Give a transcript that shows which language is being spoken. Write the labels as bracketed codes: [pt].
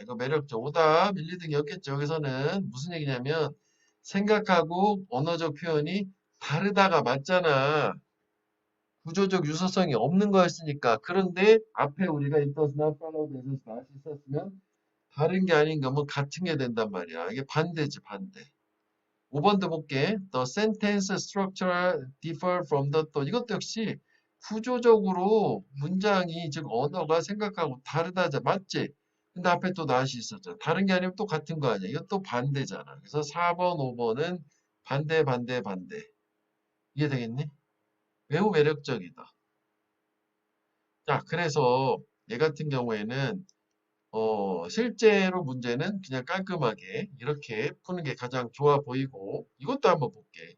[ko] 이거 매력적 오답 1, 2등이었겠죠. 여기서는 무슨 얘기냐면 생각하고 언어적 표현이 다르다가 맞잖아. 구조적 유사성이 없는 거였으니까. 그런데 앞에 우리가 [en] it does not follow that [ko] 에서 다시 썼으면 다른 게 아닌 거면 같은 게 된단 말이야. 이게 반대지 반대. 5번도 볼게. [en] The sentence structure differ from the thought. [ko] 이것도 역시 구조적으로 문장이 즉 언어가 생각하고 다르다자 맞지? 근데 앞에 또 not이 있었잖아. 다른 게 아니면 또 같은 거 아니야. 이건 또 반대잖아. 그래서 4번, 5번은 반대, 반대, 반대. 이해되겠니? 매우 매력적이다. 자, 그래서 얘 같은 경우에는 실제로 문제는 그냥 깔끔하게 이렇게 푸는 게 가장 좋아 보이고 이것도 한번 볼게.